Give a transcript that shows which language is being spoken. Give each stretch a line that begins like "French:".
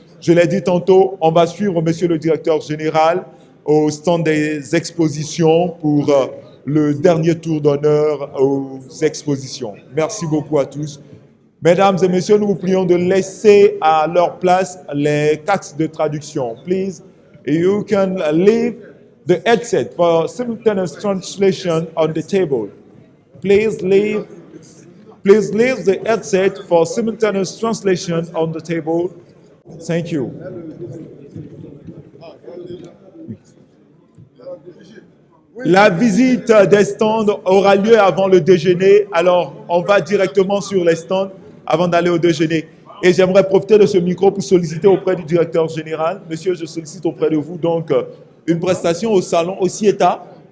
French: Je l'ai dit tantôt, on va suivre monsieur le directeur général au stand des expositions pour le dernier tour d'honneur aux expositions. Merci beaucoup à tous. Mesdames et messieurs, nous vous prions de laisser à leur place les casques de traduction.
English: Please, you can leave the headset for simultaneous translation on the table. Please leave the headset for simultaneous translation on the table. Thank you.
French: La visite des stands aura lieu avant le déjeuner. Alors, on va directement sur les stands avant d'aller au déjeuner. Et j'aimerais profiter de ce micro pour solliciter auprès du directeur général. Monsieur, je sollicite auprès de vous donc une prestation au salon, au CIETA.